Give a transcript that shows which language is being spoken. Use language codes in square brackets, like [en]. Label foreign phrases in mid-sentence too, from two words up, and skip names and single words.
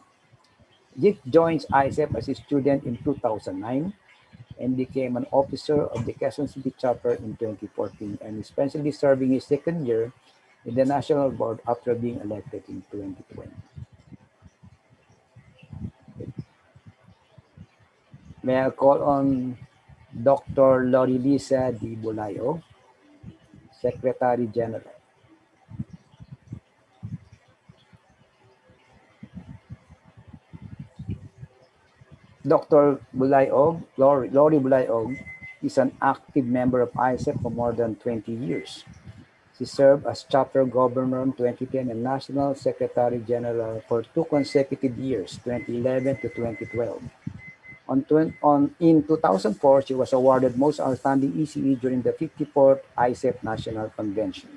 [en] Jig joins IECEP as a student in 2009 and became an officer of the Quezon City chapter in 2014 and is presently serving his second year in the national board after being elected in 2020. May I call on Dr. Lorilisa Di Bulayo, Secretary General. Dr. Bulayog, Lori Bulayog, is an active member of ISEP for more than 20 years. She served as chapter governor in 2010 and national secretary general for 2 consecutive years, 2011 to 2012. In 2004, she was awarded Most Outstanding ECE during the 54th ISEP National Convention.